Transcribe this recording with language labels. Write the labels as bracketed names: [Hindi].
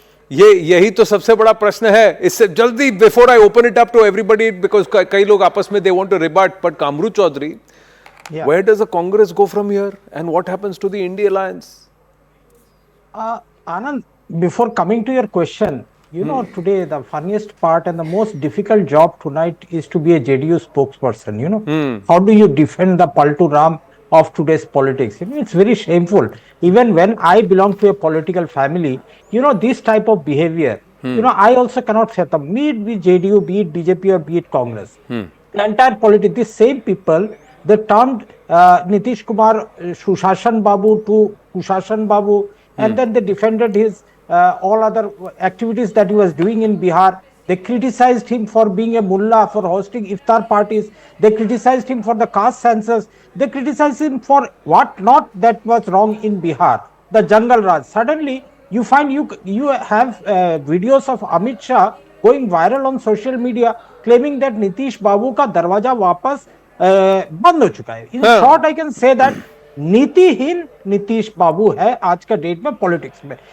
[Hindi] यही तो सबसे बड़ा प्रश्न है। इससे जल्दी, [English] before I open it up to everybody, because [Hindi] कई लोग आपस में [English] They want to rebut, but Kamru Chaudhary, where does the Congress go from here, and what happens to the India alliance? Anand, before coming to your question, you know, today the funniest part and the most difficult job tonight is to be a JDU spokesperson. You know, how do you defend the Paltu Ram of today's politics? You know, it's very shameful. Even when I belong to a political family, you know, this type of behavior, you know, I also cannot say them. Be it JDU, be it BJP, or be it Congress. The entire politics, these same people, they turned Nitish Kumar Sushashan Babu to Kushashan Babu, and then they defended his all other activities that he was doing in Bihar. They criticized him for being a mullah, for hosting iftar parties. They criticized him for the caste census. They criticized him for what not that was wrong in Bihar, the Jungle Raj. Suddenly, you find you have videos of Amit Shah going viral on social media, claiming that Nitish Babu [Hindi] का दरवाजा वापस बंद हो चुका है। [English] in short I can say that [Hindi] नीतिहीन Nitish बाबू है आज का डेट में पॉलिटिक्स में।